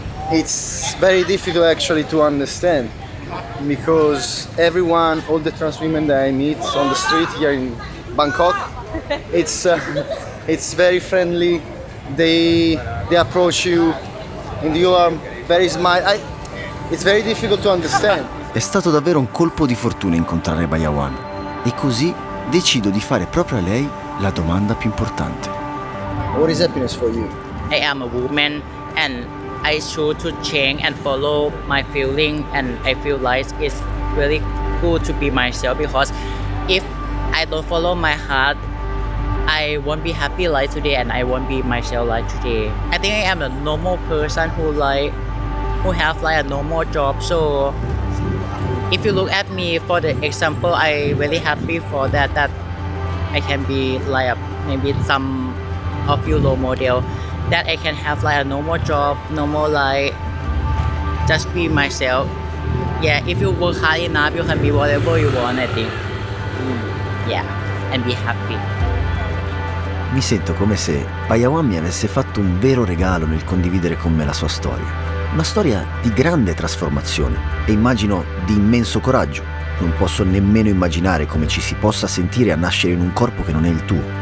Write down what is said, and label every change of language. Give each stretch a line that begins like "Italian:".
English: It's very difficult actually to understand because everyone, all the trans women that I meet on the street here in Bangkok, it's very friendly. They approach you, and you are very smile. It's very difficult to understand.
Italian: È stato davvero un colpo di fortuna incontrare Bayawan e così decido di fare proprio a lei la domanda più importante.
English: What is happiness for you? I am a woman and I choose to change and follow my feeling, and I feel like it's really good to be myself because if I don't follow my heart, I won't be happy like today and I won't be myself like today. I think I am a normal person who have like a normal job. So if you look at me for the example, I really happy for that I can be like maybe some of you role model, that I can have like a normal job, normal life, just be myself. Yeah, if you work hard enough, you can be whatever you want, I think. Yeah, and be happy.
Italian: Mi sento come se Bayawan mi avesse fatto un vero regalo nel condividere con me la sua storia. Una storia di grande trasformazione e immagino di immenso coraggio. Non posso nemmeno immaginare come ci si possa sentire a nascere in un corpo che non è il tuo.